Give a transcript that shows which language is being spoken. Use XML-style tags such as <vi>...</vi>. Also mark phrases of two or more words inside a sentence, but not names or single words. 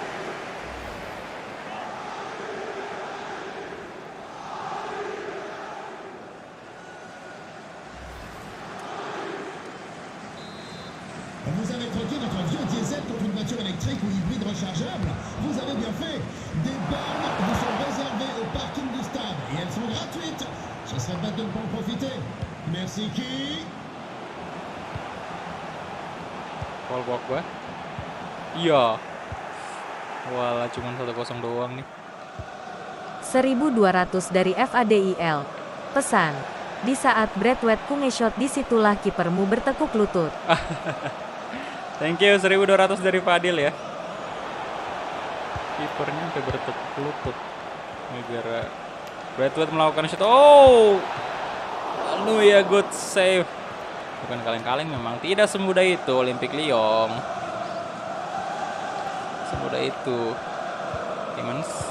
<fr>Vous avez troqué votre vieux diesel contre une voiture électrique ou hybride rechargeable? Vous avez bien fait. Des bornes vous sont réservées au parking du stade et elles sont gratuites. Ce serait bête de ne pas en profiter. Merci qui? Paul Pogba.</fr> <id>Iya. Walah, cuman 1-0 doang nih. 1200 dari FADIL. Pesan. Di saat Braithwaite nge-shot disitulah kipermu bertekuk lutut.</id> <en>Thank you,</en> <id>1200 dari Fadil ya. Kipernya sampai bertekuk lutut. Negara Braithwaite melakukan shot. Oh. Lalu ya,</id> <en>good save.</en> <id>Bukan kaleng-kaleng, memang tidak semudah itu Olympique Lyon. Semudah itu. Timmins.</id>